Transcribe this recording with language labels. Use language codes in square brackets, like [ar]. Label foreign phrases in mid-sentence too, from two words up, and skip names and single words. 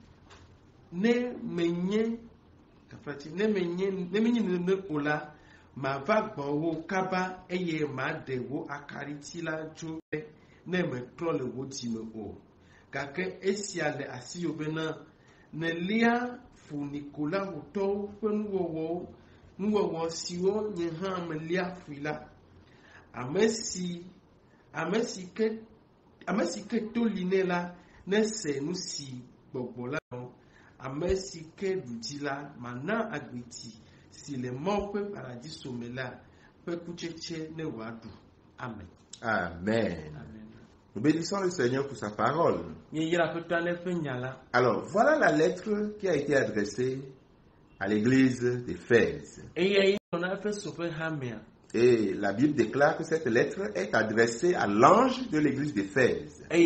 [ee] menye kafati ne menye ne ola ma va gbon wo kaba eye ma de wo akariti la jo ne me tro le wo ti me o kake esiale asi obena ne lia fu Nicolas hoto nuwo siwo nye ha me lia fila amesi ke to linela ne se nu si gbogbo la amesi ke dudila mana agbeti si le mo pe paradis somela pe kucheche ne wadu. Amen. Amen. [fr] Nous bénissons le Seigneur pour sa parole. Alors, voilà la lettre qui a été adressée à l'église d'Éphèse. Et la Bible déclare que cette lettre est adressée à l'ange de l'église d'Éphèse.